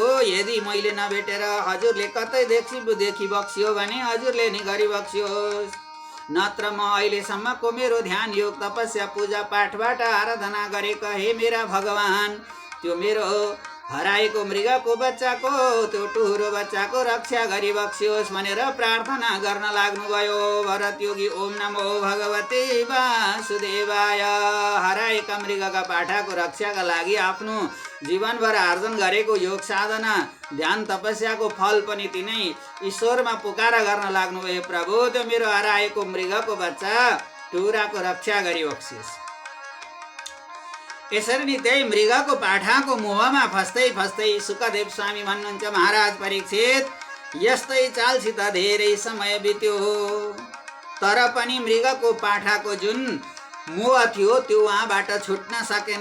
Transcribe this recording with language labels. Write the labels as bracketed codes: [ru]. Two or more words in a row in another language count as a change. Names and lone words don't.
[ne] यदि मैले नभेटेर हजुरले कतैदेखि बक्सियो भने हजुरले नि गरी बक्सियोस्, नत्र म अहिलेसम्मको मेरो ध्यान योग तपस्या पूजा पाठबाट आराधना गरेको हे मेरा भगवान, त्यो मेरो हराएको मृगको बच्चाको त्यो टुरो बच्चाको रक्षा गरी बक्सियोस् भनेर प्रार्थना गर्न लाग्नुभयो भरत योगी। [sa] ओम नमो भगवते वासुदेवाय। [ne] हराएका मृगका पाठाको रक्षाका लागि आफ्नो जीवनभर आर्जन गरेको योग साधना ध्यान तपस्याको फल पनि तिनै ईश्वरमा पुकारा गर्न लाग्नुभयो, प्रभु त्यो मेरो हराएको मृगको बच्चा टुराको रक्षा गरी बक्सियोस्। यसरी नि त्यही मृगको पाठाको मोहमा फस्दै सुखदेव स्वामी भन्नुहुन्छ, महाराज परीक्षित, यस्तै चालसित धेरै समय बित्यो, तर पनि मृगको पाठाको जुन मोह थियो त्यो उहाँबाट छुट्न सकेन।